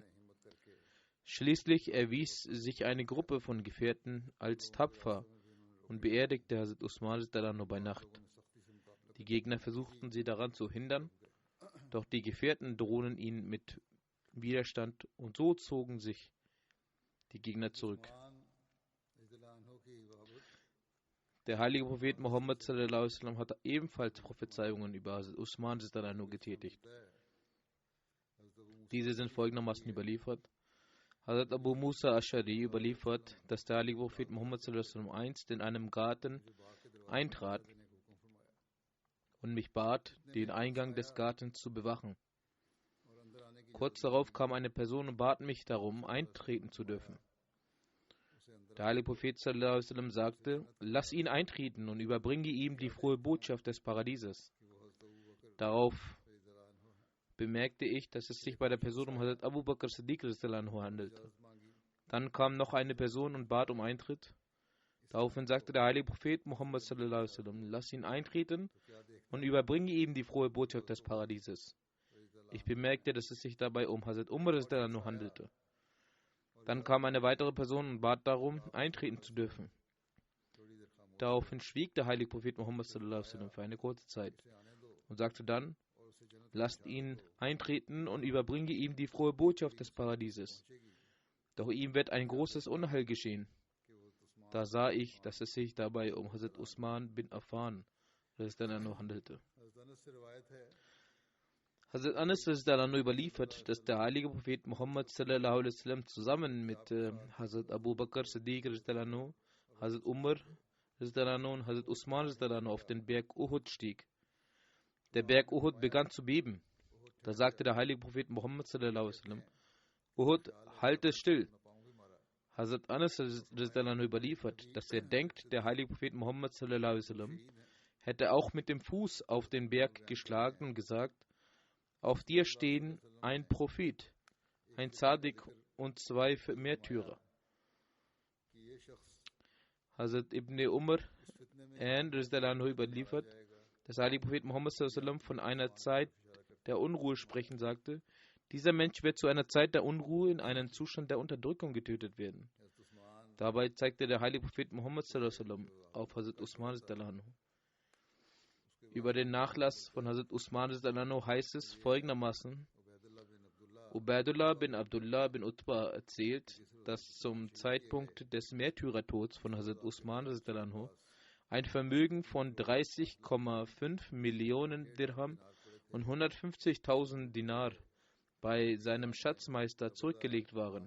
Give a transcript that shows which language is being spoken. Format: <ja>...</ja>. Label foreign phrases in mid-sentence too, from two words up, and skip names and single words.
<de>Schließlich erwies sich eine Gruppe von Gefährten als tapfer und beerdigte Hazrat Usman radhiyallahu bei Nacht. Die Gegner versuchten sie daran zu hindern, doch die Gefährten drohten ihn mit Widerstand und so zogen sich die Gegner zurück. Der heilige Prophet Muhammad</de> <ar>صلى الله عليه وسلم</ar> <de>hat ebenfalls Prophezeiungen über Hazrat Usman sallallahu getätigt. Diese sind folgendermaßen überliefert. Hazrat Abu Musa Ash'ari überliefert, dass der heilige Prophet Muhammad</de> <ar>صلى الله عليه وسلم</ar> <de>einst in einem Garten eintrat und mich bat, den Eingang des Gartens zu bewachen. Kurz darauf kam eine Person und bat mich darum, eintreten zu dürfen. Der heilige Prophet</de> <ar>صلى الله عليه وسلم</ar> <de>sagte: Lass ihn eintreten und überbringe ihm die frohe Botschaft des Paradieses. Darauf bemerkte ich, dass es sich bei der Person um Hazrat Abu Bakr Siddiq handelte. Dann kam noch eine Person und bat um Eintritt. Daraufhin sagte der heilige Prophet Muhammad</de> <ar>صلى الله عليه وسلم:</ar> <de>Lass ihn eintreten und überbringe ihm die frohe Botschaft des Paradieses. Ich bemerkte, dass es sich dabei um Hazrat Umar handelte. Dann kam eine weitere Person und bat darum, eintreten zu dürfen. Daraufhin schwieg der heilige Prophet Muhammad</de> <ar>صلى الله عليه وسلم</ar> <de>für eine kurze Zeit und sagte dann: Lasst ihn eintreten und überbringe ihm die frohe Botschaft des Paradieses. Doch ihm wird ein großes Unheil geschehen. Da sah ich, dass es sich dabei um Hazrat Usman bin Affan handelte. Hazrat Anas überliefert, dass der heilige Prophet Muhammad</de> <ar>صلى الله عليه وسلم</ar> <de>zusammen mit Hazrat Abu Bakr Siddiq, Hazrat Umar und Hazrat Usman auf den Berg Uhud stieg. Der Berg Uhud begann zu beben. Da sagte der heilige Prophet Muhammad</de> <ar>صلى الله عليه وسلم:</ar> <de>Uhud, halte still. Hazrat Anas überliefert, dass er denkt, der heilige Prophet Muhammad</de> <ar>صلى الله عليه وسلم</ar> <de>hätte auch mit dem Fuß auf den Berg geschlagen und gesagt: Auf dir stehen ein Prophet, ein Zadik und 2 Märtyrer. Hazrat Ibn Umar überliefert, dass der heilige Prophet Muhammad</de> <ar>صلى الله عليه وسلم</ar> <de>von einer Zeit der Unruhe sprechen sagte: Dieser Mensch wird zu einer Zeit der Unruhe in einen Zustand der Unterdrückung getötet werden. Dabei zeigte der heilige Prophet Muhammad</de> <ar>صلى الله عليه وسلم</ar> <de>auf Hazrat Usman</de> <ar>صلى الله عليه وسلم.</ar> <de>Über den Nachlass von Hazrat Usman heißt es folgendermaßen: Ubaidullah bin Abdullah bin Utbah erzählt, dass zum Zeitpunkt des Märtyrertods von Hazrat Usman ein Vermögen von 30,5 Millionen Dirham und 150.000 Dinar bei seinem Schatzmeister zurückgelegt waren.</de>